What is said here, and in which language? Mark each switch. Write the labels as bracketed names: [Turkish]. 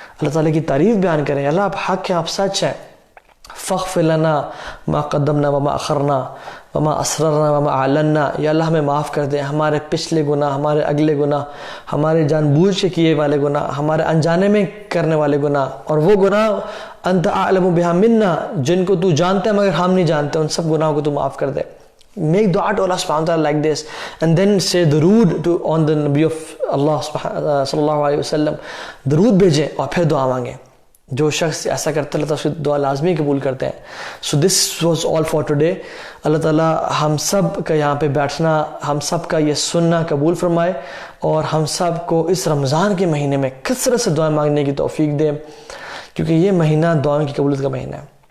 [Urdu] اللہ تعالیٰ کی تعریف بیان کریں, اللہ آپ حق ہیں, آپ سچ ہیں. [Arabic] فاغفر لنا ما قدمنا وما اخرنا وما اسررنا وما اعلنا, [Urdu] یا اللہ ہمیں معاف کر دیں ہمارے پچھلے گناہ, ہمارے اگلے گناہ, ہمارے جان بوجھ کے کیے والے گناہ, ہمارے انجانے میں کرنے والے گناہ, اور وہ گناہ [Arabic] انت اعلم بها منا, [Urdu] جن کو تو جانتا ہے مگر ہم نہیں جانتے, ان سب گناہوں کو تو معاف کر دے. [English] Make dua to Allah subhanahu wa ta'ala like this, and then say درود on the Nabi of Allah صلی اللہ علیہ وسلم, [Urdu] درود بھیجیں اور پھر دعا مانگیں. جو شخص ایسا کرتا ہے اللہ تعالیٰ اس کی دعا لازمی قبول کرتے ہیں. [English] So this was all for today. [Urdu] اللہ تعالیٰ ہم سب کا یہاں پہ بیٹھنا, ہم سب کا یہ سننا قبول فرمائے, اور ہم سب کو اس رمضان کے مہینے میں کثرت سے دعائیں مانگنے کی توفیق دے, کیونکہ یہ مہینہ دعاؤں کی قبولیت کا مہینہ ہے.